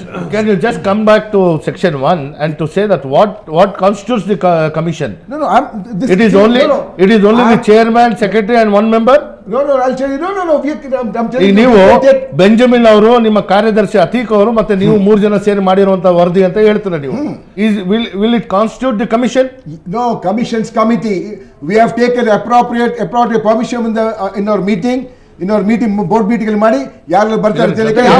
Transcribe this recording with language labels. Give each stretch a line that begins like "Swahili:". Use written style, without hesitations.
English: Can you just come back to section 1 and to say that what constitutes the commission? It is only the chairman, secretary and one member. I'll tell you. I'm telling you.
Kannada: ನೀವು Benjamin ಅವರು, ನಿಮ್ಮ ಕಾರ್ಯದರ್ಶಿ ಅತೀಕ್ ಅವರು ಮತ್ತೆ ನೀವು 3 ಜನ ಸೇರಿ ಮಾಡಿರುವಂತ ವರದಿ ಅಂತ ಹೇಳ್ತೀರಾ ನೀವು.
English: Will it constitute the commission? No, commission's committee. We have taken appropriate permission in our meeting.
Kannada: Board meeting ಅಲ್ಲಿ ಮಾಡಿ ಯಾರು ಬರ್ತಾರೆ ಅಂತ ಹೇಳಿ